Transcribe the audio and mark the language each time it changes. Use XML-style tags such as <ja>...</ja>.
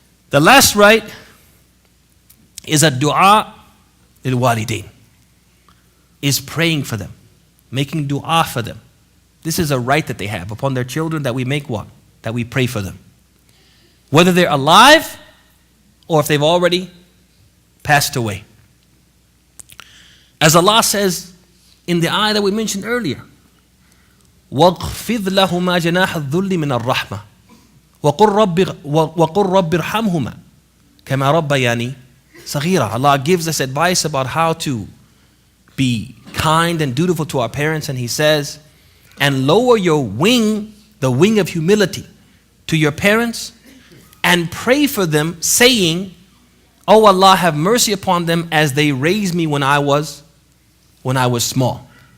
<en>The last right is a duaa lil-walidain, is praying for them, making dua for them. This is a right that they have upon their children, that we make what? that we pray for them, whether they're alive or if they've already passed away. As Allah says in the ayah that we mentioned earlier,</en> <ar>وَاغْفِضْ لَهُمَا جَنَاحَ الذُّلِّ مِنَ الرَّحْمَةِ وَقُلْ رَبِّ ارْحَمْهُمَا كَمَا رَبَّيَانِي صَغِيرًا.</ar> <en>Allah gives us advice about how to be kind and dutiful to our parents, and He says, and lower your wing, the wing of humility, to your parents, and pray for them, saying, Oh Allah, have mercy upon them as they raised me when I was small.</en>